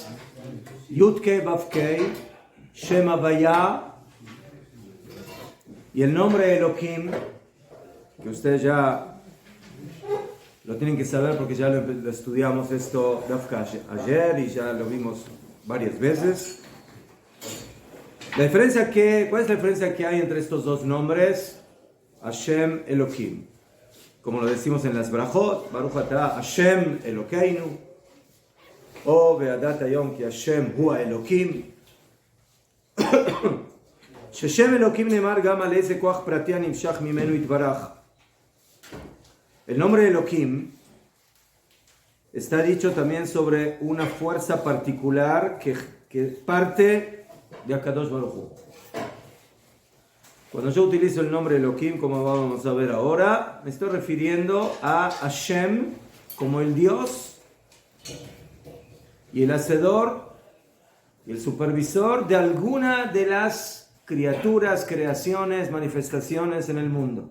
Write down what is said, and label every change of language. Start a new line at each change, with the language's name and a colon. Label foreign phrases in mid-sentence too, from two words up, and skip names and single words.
Hebrew: יוד-קי ואו-קי, שם הויה,
Spanish: y el nombre Elohim, que ustedes ya lo tienen que saber porque ya lo estudiamos esto ayer y ya lo vimos varias veces. ¿Cuál es la diferencia que hay entre estos dos nombres?
Hebrew: השם אלוהים.
Spanish: Como lo decimos en las brachot,
Hebrew: ברוך אתה השם אלוקינו, o וידעת היום כי השם הוא אלוקים. ששם אלוקים נאמר גם על איזה כוח פרטי הנמשך ממנו יתברך.
Spanish: El nombre de Elohim está dicho también sobre una fuerza particular que parte de
Hebrew: הקדוש ברוך הוא.
Spanish: Cuando yo utilizo el nombre Elohim, como vamos a ver ahora, me estoy refiriendo a Hashem como el Dios y el hacedor y el supervisor de alguna de las criaturas, creaciones, manifestaciones en el mundo.